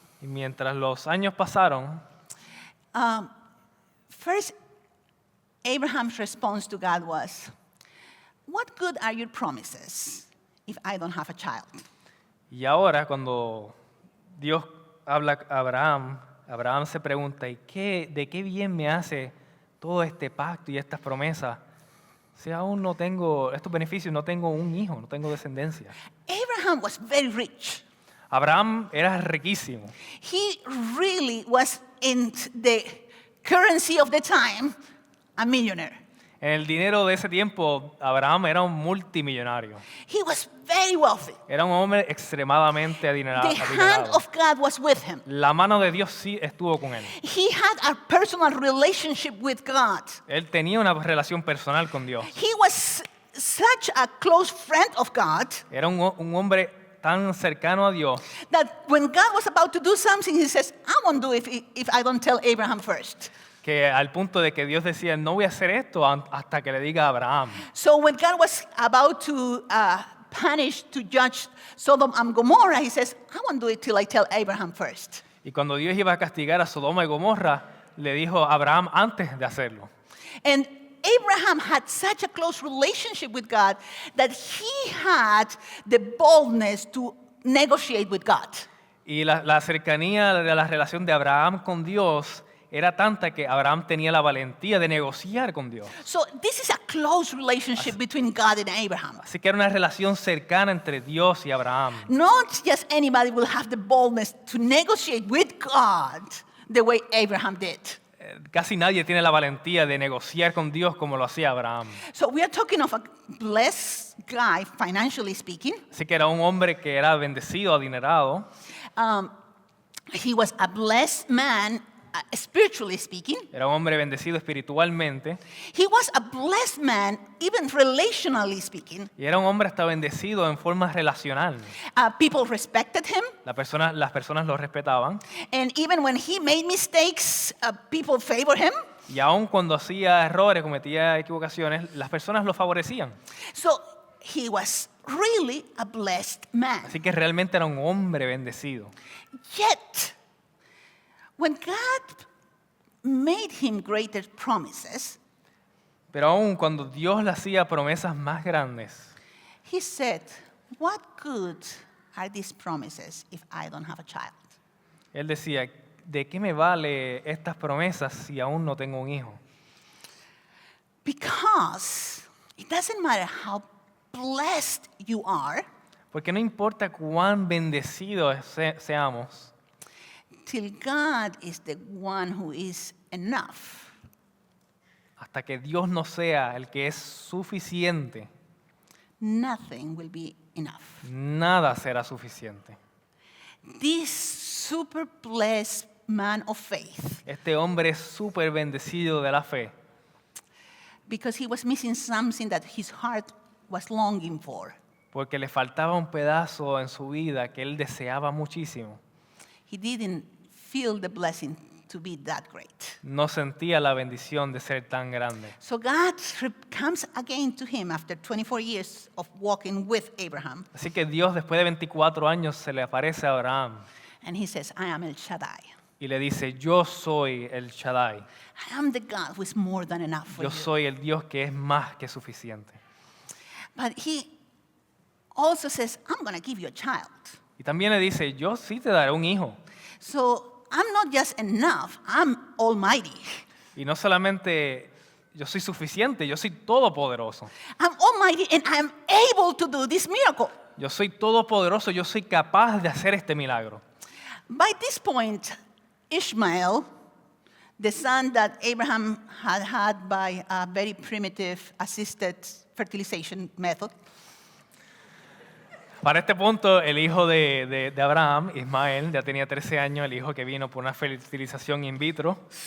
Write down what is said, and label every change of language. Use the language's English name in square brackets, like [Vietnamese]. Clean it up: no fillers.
[Spanish] Y mientras los años pasaron, [English] first Abraham's response to God was, what good are your promises if I don't have a child? [Spanish] y ahora cuando Dios habla a Abraham, Abraham se pregunta, ¿y de qué bien me hace todo este pacto y estas promesas si aún no tengo estos beneficios, no tengo un hijo, no tengo descendencia? [English] Abraham was very rich. [Spanish] Abraham era riquísimo. [English] He really was, in the currency of the time, a millionaire. [Spanish] En el dinero de ese tiempo, Abraham era un multimillonario. [English] He was very wealthy. [Spanish] Era un hombre extremadamente adinerado. [English] The hand of God was with him. [Spanish] La mano de Dios sí estuvo con él. [English] He had a personal relationship with God. [Spanish] Él tenía una relación personal con Dios. [English] He was such a close friend of God [Spanish] Era un hombre tan cercano a Dios [English] that when God was about to do something, he says, I won't do it if I don't tell Abraham first. [Spanish] que al punto de que Dios decía, no voy a hacer esto hasta que le diga a Abraham. [English] So when God was about to punish, to judge Sodom and Gomorrah, he says, I won't do it till I tell Abraham first. [Spanish] Y cuando Dios iba a castigar a Sodoma y Gomorra, le dijo a Abraham antes de hacerlo. [English] And Abraham had such a close relationship with God that he had the boldness to negotiate with God. [Spanish] Y la cercanía de la relación de Abraham con Dios era tanta que Abraham tenía la valentía de negociar con Dios. [English] So this is a close relationship between God and Abraham. [Spanish] Así que era una relación cercana entre Dios y Abraham. [English] Not just anybody will have the boldness to negotiate with God the way Abraham did. [Spanish] Casi nadie tiene la valentía de negociar con Dios como lo hacía Abraham. [English] So we are talking of a blessed guy, financially speaking. [Spanish] Así que era un hombre que era bendecido, adinerado. [English] He was a blessed man, spiritually speaking. [Spanish] Era un hombre bendecido espiritualmente. [English] He was a blessed man, even relationally speaking. [Spanish] Y era un hombre hasta bendecido en forma relacional. [English] People respected him. [Spanish] Las personas lo respetaban. [English] And even when he made mistakes, people favored him. [Spanish] Y aun cuando hacía errores, cometía equivocaciones, las personas lo favorecían. [English] So he was really a blessed man. [Spanish] Así que realmente era un hombre bendecido. [English] Yet, when God made him greater promises, [Spanish] Pero aun cuando Dios le hacía promesas más grandes, [English] he said, what good are these promises if I don't have a child? [Spanish] Él decía, ¿de qué me vale estas promesas si aún no tengo un hijo? [English] Because it doesn't matter how blessed you are, [Spanish] Porque no importa cuán bendecidos seamos, [English] till God is the one who is enough. [Spanish] hasta que Dios no sea el que es suficiente, [English] Nothing will be enough. [Spanish] nada será suficiente. [English] This super blessed man of faith, [Spanish] Este hombre es súper bendecido de la fe, [English] because he was missing something that his heart was longing for. [Spanish] porque le faltaba un pedazo en su vida que él deseaba muchísimo. [English] He didn't feel the blessing to be that great. [Spanish] No sentía la bendición de ser tan grande. [English] So God comes again to him after 24 years of walking with Abraham, [Spanish] Así que Dios después de 24 años se le aparece a Abraham [English] and he says, I am El Shaddai. [Spanish] y le dice, yo soy el Shaddai, [English] I am the God who is more than enough for [Spanish] yo [English] you. [Spanish] soy el Dios que es más que suficiente. [English] But he also says, I'm going to give you a child. [Spanish] Y también le dice, yo sí te daré un hijo. [English] So I'm not just enough, I'm almighty. [Spanish] Y no solamente yo soy suficiente, yo soy todopoderoso. [English] I'm almighty and I'm able to do this miracle. [Spanish] Yo soy todopoderoso, yo soy capaz de hacer este milagro. [English] By this point, Ishmael, the son that Abraham had by a very primitive assisted fertilization method, [Spanish] Para este punto, el hijo de Abraham, Ismael, ya tenía 13 años, el hijo que vino por una fertilización in vitro.